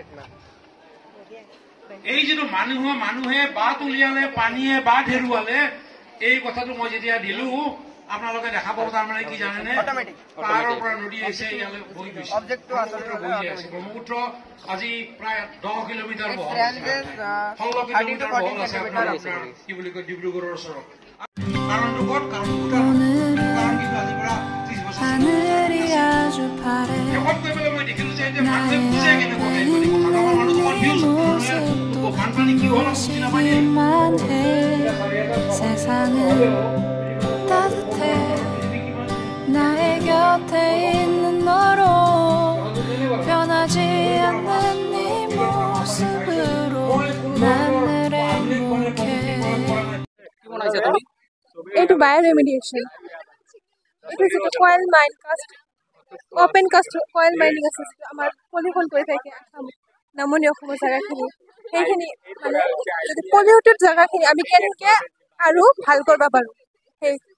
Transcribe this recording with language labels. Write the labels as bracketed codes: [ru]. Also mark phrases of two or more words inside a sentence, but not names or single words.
[as] এই যেটো মানুহে বাদ উলিয়ালে পানীয়ে বাদ হেৰুৱালে এই কথাটো মই যেতিয়া দিলো আপোনালোকে দেখা পাব তাৰ মানে কি জানেনে পাহাৰৰ পৰা নদী আছে ইয়ালে বহি গৈছে অবজেক্টটো আচলতে বহি আছে ব্ৰহ্মপুত্ৰ আজি প্ৰায় 10 কিলোমিটাৰ বহল 16 কিলোমিটাৰ বহল আছে আপোনাৰ কি বুলি কয় ডিব্ৰুগড়ৰ ওচৰত কাৰণটো ক'ত কাৰণ কি আজি পৰা 30 বছৰ শেষত গৈ পেলাই মই দেখিলো যে মানুহে বুজে কেনেকুৱা এই কথাটো আমাৰ মানুহটো কনফিউজ বানপানী কি হ'ল বুজি নাপায় [ko] 세상은 따뜻해 나의 곁에 있는 너로 변하지 않는 네 모습으로 난 늘 행복해 [as] এইটো বায়'ৰেমিডিয়েশ্যন এইটো যিটো [en] coal mine cast open cast coal mining [as] আছে যিটো আমাৰ পলিউশ্যন কৰি থাকে নামনি অসমৰ জেগাখিনি সেইখিনি মানে যদি পলিউটেড জেগাখিনি আমি কেনেকৈ আৰু ভাল কৰিব পাৰোঁ সেই